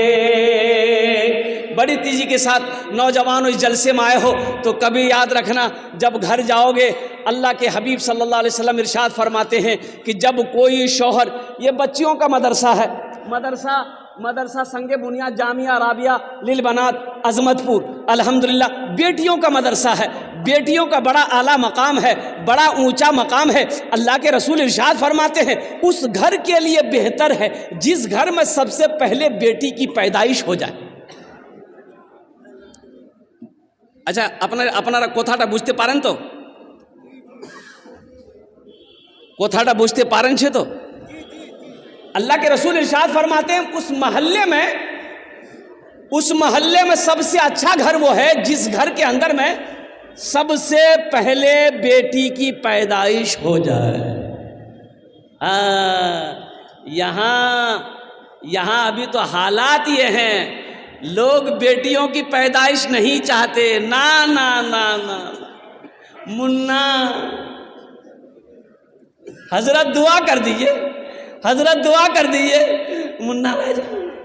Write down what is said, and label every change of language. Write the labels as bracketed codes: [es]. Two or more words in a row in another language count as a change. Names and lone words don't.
[ur] بڑی تیزی کے ساتھ نوجوانوں اس جلسے میں آئے ہو تو کبھی یاد رکھنا، جب گھر جاؤ گے اللہ کے حبیب صلی اللہ علیہ وسلم ارشاد فرماتے ہیں کہ جب کوئی شوہر، یہ بچیوں کا مدرسہ ہے، مدرسہ سنگ بنیاد جامعہ رابعہ للبنات عظمت پور، الحمدللہ بیٹیوں کا مدرسہ ہے، بیٹیوں کا بڑا اعلیٰ مقام ہے، بڑا اونچا مقام ہے۔ اللہ کے رسول ارشاد فرماتے ہیں اس گھر کے لیے بہتر ہے جس گھر میں سب سے پہلے بیٹی کی پیدائش ہو جائے۔ [bn] اچھا আপনারা কথাটা বুঝতে পারেন তো? কথাটা বুঝতে পারেন সে তো? [ur] اللہ کے رسول ارشاد فرماتے ہیں اس محلے میں سب سے اچھا گھر وہ ہے جس گھر کے اندر میں سب سے پہلے بیٹی کی پیدائش ہو جائے۔ یہاں ابھی تو حالات یہ ہیں، لوگ بیٹیوں کی پیدائش نہیں چاہتے، نا نا نا نا منا حضرت دعا کر دیجئے، حضرت دعا کر دیجئے، منا رہ جائے۔